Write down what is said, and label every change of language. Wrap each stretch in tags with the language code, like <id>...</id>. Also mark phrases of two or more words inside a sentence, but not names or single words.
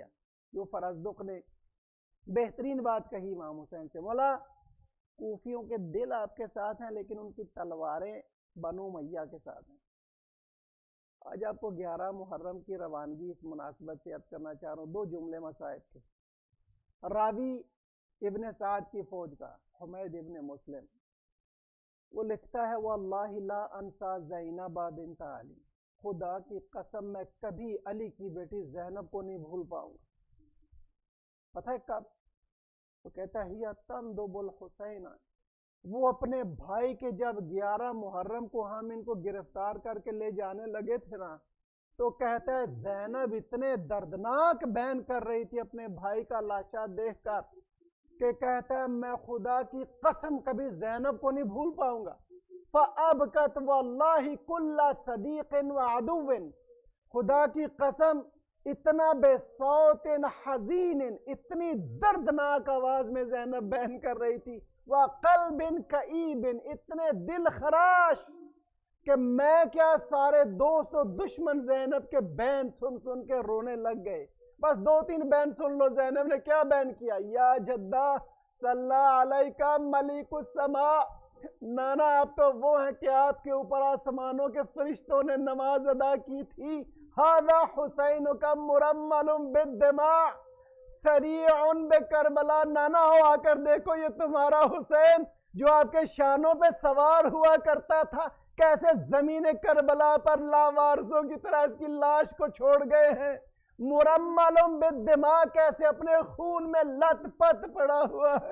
<hi>जो फरजदुक ने बेहतरीन बात कही इमाम हुसैन से, बोला कूफियों के दिल आपके साथ हैं लेकिन उनकी तलवारें बनो मैया के साथ हैं। आज आपको 11 मुहर्रम की रवानगी इस मुनासबत से अर्ज करना चाह रहा हूँ। 2 जुमले मसाइब के। रावी इब्न साद की फौज का हुमैद इब्न मुस्लिम, वो लिखता है</hi> <ar>والله لا أنسى زينب بنت علي,</ar> <hi>खुदा की कसम मैं कभी अली की बेटी ज़ैनब को नहीं भूल पाऊंगा। पता है कब? तो कहता है</hi> <ar>هي تندب الحسين,</ar> <hi>वो अपने भाई के जब 11 मुहर्रम को हम इनको गिरफ्तार करके ले जाने लगे थे ना, तो कहता है ज़ैनब इतने दर्दनाक बयान कर रही थी अपने भाई का लाशा देखकर कि कहता है मैं खुदा की कसम कभी ज़ैनब को नहीं भूल पाऊंगा।</hi> <ar>فأبكت والله كل صديق وعدو,</ar> <hi>खुदा की कसम इतना</hi> <ar>بصوت حزين,</ar> <hi>इतनी दर्दनाक आवाज में ज़ैनब बयान कर रही थी,</hi> <ar>وقلب كئيب,</ar> <hi>इतने दिल खराश कि मैं क्या सारे दोस्त और दुश्मन ज़ैनब के बैन सुन सुन के रोने लग गए। बस 2-3 बैन सुन लो, ज़ैनब ने क्या बैन किया,</hi> <ar>يا جدا صلى عليك مليك السماء,</ar> <hi>नाना आप तो वो हैं कि आपके ऊपर आसमानों के फरिश्तों ने नमाज अदा की थी।</hi> <ar>هذا حسين كا مرمل بالدماء صريع بكربلاء,</ar> <hi>नाना हो आकर देखो ये तुम्हारा हुसैन जो आपके शानों पे सवार हुआ करता था, कैसे जमीन करबला पर लावारसों की तरह इसकी लाश को छोड़ गए हैं।</hi> <ar>مرمل بالدماء,</ar> <hi>कैसे अपने खून में लथपथ पड़ा हुआ है।</hi>